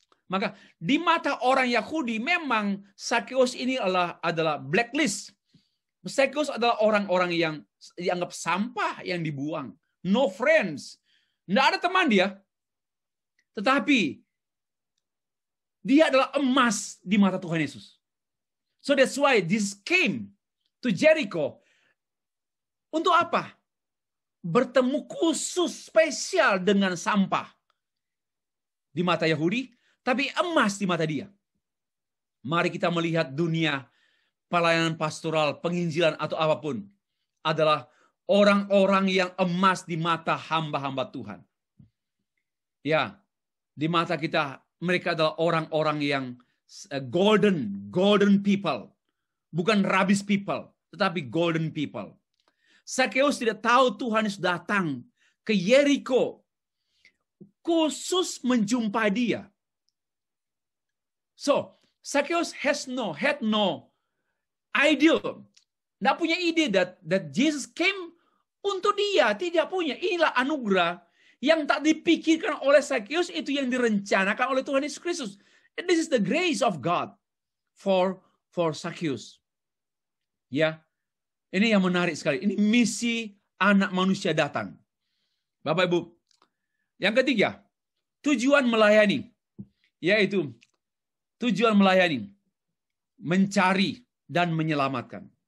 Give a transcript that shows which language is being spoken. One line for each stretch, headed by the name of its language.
Indonesian: Maka di mata orang Yahudi memang Sakeus ini adalah blacklist. Sakeus adalah orang-orang yang dianggap sampah yang dibuang.
English: No friends.
Indonesian: Tidak ada teman dia. Tetapi dia adalah emas di mata Tuhan Yesus.
English: So that's why Jesus came to Jericho.
Indonesian: Untuk apa? Bertemu khusus spesial dengan sampah di mata Yahudi, tapi emas di mata dia. Mari kita melihat dunia pelayanan pastoral, penginjilan atau apapun adalah orang-orang yang emas di mata hamba-hamba Tuhan. Ya, di mata kita mereka adalah orang-orang yang
English: golden people.
Indonesian: Bukan
English: rubbish people,
Indonesian: tetapi
English: golden people.
Indonesian: Sakeus tidak tahu Tuhan Yesus datang ke Yeriko khusus menjumpai dia.
English: So, Sakeus had no idea.
Indonesian: Tidak punya ide
English: that Jesus came
Indonesian: untuk dia. Tidak punya. Inilah anugerah yang tak dipikirkan oleh Sakeus, itu yang direncanakan oleh Tuhan Yesus Kristus.
English: This is the grace of God for Sakeus.
Indonesian: Ya, ini yang menarik sekali. Ini misi anak manusia datang. Bapak Ibu. Yang ketiga, tujuan melayani. Yaitu tujuan melayani. Mencari dan menyelamatkan.